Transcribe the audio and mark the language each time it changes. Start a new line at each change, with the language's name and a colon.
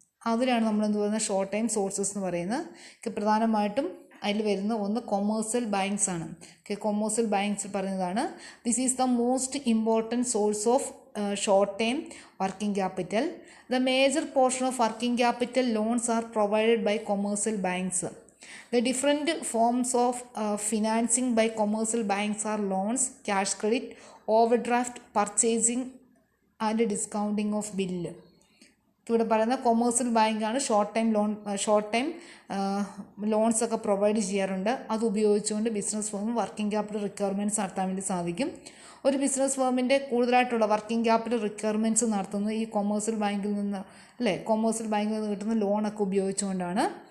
Malayalam: അതിലാണ് നമ്മൾ എന്ത് പറയുന്നത് ഷോർട്ട് ടൈം സോഴ്സസ് എന്ന് പറയുന്നത്. പ്രധാനമായിട്ടും അതിൽ വരുന്ന ഒന്ന് കൊമേഴ്സ്യൽ ബാങ്ക്സ് ആണ്. കൊമേഴ്സ്യൽ ബാങ്ക്സ് പറയുന്നതാണ്
English: This is the most important source of short time working capital. The major portion of working capital loans are provided by commercial banks. The different forms of financing by commercial banks are loans, cash credit, overdraft, purchasing and discounting of bill.
Malayalam: ഇവിടെ പറയുന്ന commercial ബാങ്കാണ് short time loans ഒക്കെ provide ചെയ്യാറുണ്ട്. അത് ഉപയോഗിച്ചുകൊണ്ട് business firm working capital requirements നടത്താൻ വേണ്ടി സാധിക്കും. ഒരു ബിസിനസ് ഫേമിൻ്റെ കൂടുതലായിട്ടുള്ള വർക്കിംഗ് ക്യാപിറ്റൽ റിക്വയർമെൻറ്റ്സ് നടത്തുന്നത് ഈ കൊമേഴ്സ്യൽ ബാങ്കിൽ നിന്ന് കൊമേഴ്സ്യൽ ബാങ്കിൽ നിന്ന് കിട്ടുന്ന ലോണൊക്കെ ഉപയോഗിച്ചുകൊണ്ടാണ്.